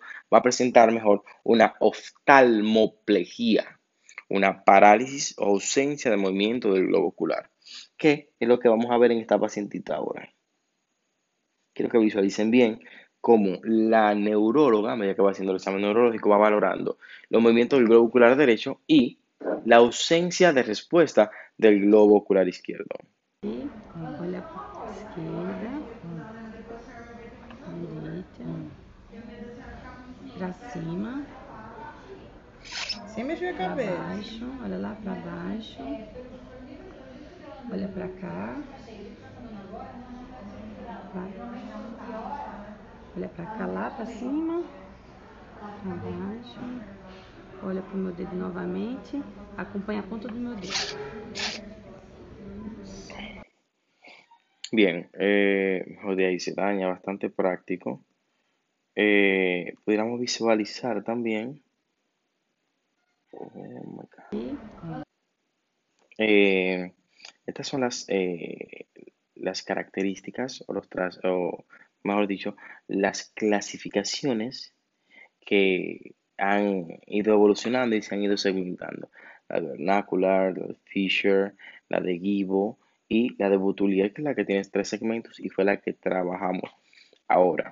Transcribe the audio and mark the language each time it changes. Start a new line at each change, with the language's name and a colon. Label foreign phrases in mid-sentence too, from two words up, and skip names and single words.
Spanish: Va a presentar mejor una oftalmoplegia, una parálisis o ausencia de movimiento del globo ocular, que es lo que vamos a ver en esta pacientita ahora. Quiero que visualicen bien cómo la neuróloga, a medida que va haciendo el examen neurológico, va valorando los movimientos del globo ocular derecho y la ausencia de respuesta del globo ocular izquierdo.
Portuguese: E olha para esquerda, direita, para cima, Sem mexer a para cabeça. baixo, olha lá para baixo, olha para cá, olha para cá, lá para cima, para baixo, olha para o meu dedo novamente, acompanha a ponta do meu dedo.
Spanish: Bien, mejor de ahí se daña, bastante práctico. Pudiéramos visualizar también.
English: Oh my God.
Spanish: Estas son las características o mejor dicho, las clasificaciones que han ido evolucionando y se han ido segmentando. La de vernacular, la de Fisher, la de Gibo y la de Boutulier, que es la que tiene 3 segmentos y fue la que trabajamos ahora.